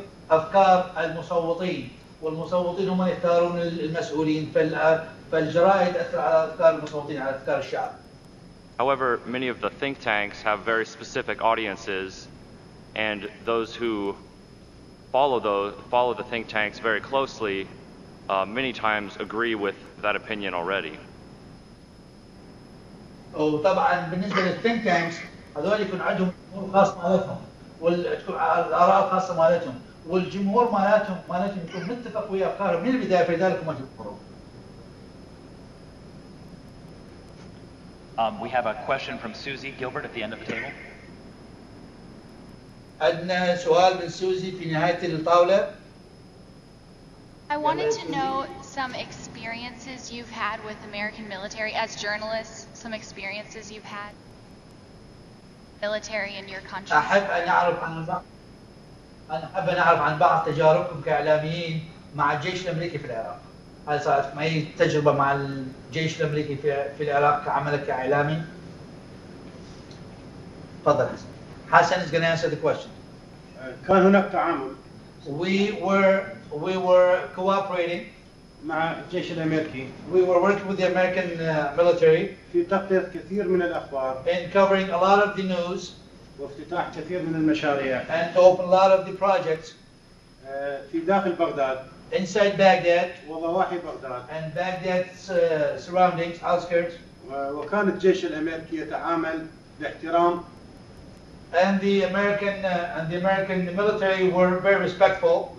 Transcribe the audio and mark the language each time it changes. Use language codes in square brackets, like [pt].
[ar] أفكار المصوتين والمصوتين هم يختارون المسؤولين فالجرائد تأثر على أفكار المصوتين على أفكار الشعب. [en] However, many of the think tanks have very specific audiences, and those who follow the think tanks very closely many times agree with that opinion already. [ar] وطبعا بالنسبة للثينك تانكس هذول يكون عندهم خاص مالتهم والآراء الخاصة مالتهم والجمهور مالتهم يكون متفق ويا أفكارهم من البداية فلذلك هم يفكرون. [en] We have a question from Susie Gilbert at the end of the table. [ar] عندنا سؤال من سوزي في نهاية الطاولة. [en] I wanted to know some experiences you've had with American military as journalists, some experiences you've had military in your country. [ar] أحب أن أعرف عن بعض تجاربكم كإعلاميين مع الجيش الأمريكي في العراق. هل صارت لكم أي تجربة مع الجيش الأمريكي في العراق كعملك كإعلامي؟ تفضل حسن. [en] Hassan is going to answer the question. [ar] كان هناك تعامل. [en] We were cooperating [ar] مع الجيش الأمريكي. [en] We were working with the American military [ar] في تغطية كثير من الأخبار. [en] in covering a lot of the news. [ar] وافتتاح كثير من المشاريع. [en] And to open a lot of the projects. [ar] في داخل بغداد. [en] Inside Baghdad. [ar] وضواحي بغداد. [en] And Baghdad's surroundings, outskirts. [ar] وكان الجيش الأمريكي يتعامل باحترام. [en] And the American military were very respectful